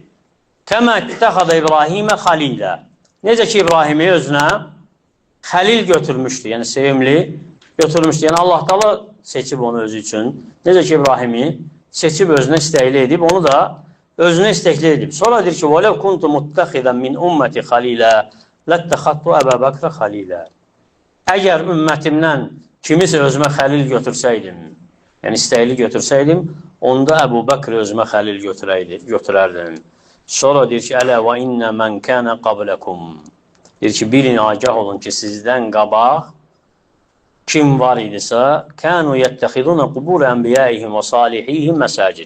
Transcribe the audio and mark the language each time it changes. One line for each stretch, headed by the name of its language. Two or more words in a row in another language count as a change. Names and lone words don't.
Arabic: كما اتخذ إبراهيم خليلا.
Azerbaijani: Necə ki, İbrahimi özünə xəlil götürmüşdü, yəni sevimli götürmüşdü. Yəni, Allah da seçib onu özü üçün. Necə ki, İbrahimi seçib özünə istəkli edib, onu da özünə istəkli edib. Sonra deyir ki,
Arabic: وَلَوْ كُنْتُ مُتَّخِذًا مِنْ أُمَّةِ خَلِيلًا لَتَّخَذْتُ أَبَا بَكْرَ خَلِيلًا.
Azerbaijani: Əgər ümmətimdən kimisə özümə xəlil götürsəydim, yəni istəkli götürsəydim, onda Əbu Bəkr özümə xəlil götürərdim. Sonra deyir ki,
Arabic: ألا وإن من كان قبلكم.
Azerbaijani: Deyir ki, bilin, agah olun ki, sizdən qabaq kim var idisə,
Arabic: كانوا يتخذون قبور أنبيائهم وصالحيهم مساجد.